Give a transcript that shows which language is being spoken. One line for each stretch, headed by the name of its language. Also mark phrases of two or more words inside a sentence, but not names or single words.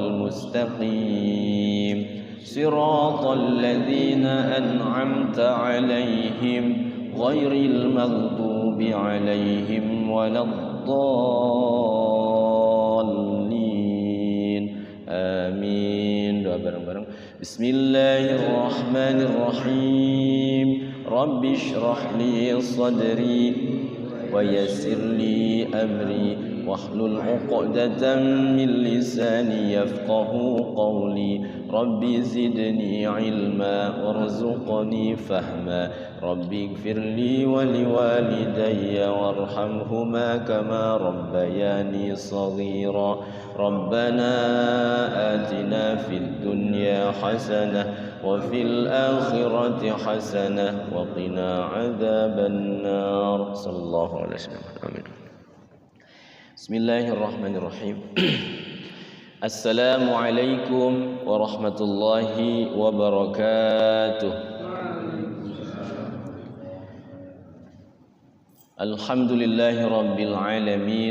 Arabic: المستقيم صراط الذين أنعمت عليهم غير المغضوب عليهم ولا الضالين آمين.
Indonesian: Doa bareng-bareng.
Arabic: Bismillahirrahmanirrahim. رب اشرح لي صدري ويسر لي أمري واحلل عقدة من لساني يفقهوا قولي رب زدني علما وارزقني فهما رب اغفر لي ولوالدي وارحمهما كما ربياني صغيرا ربنا آتنا في الدنيا حسنة وفي الآخرة حسنة وقنا عذاب النار. صلى الله عليه وسلم. Amin. بسم الله الرحمن الرحيم السلام عليكم ورحمة الله وبركاته. الحمد لله رب العالمين.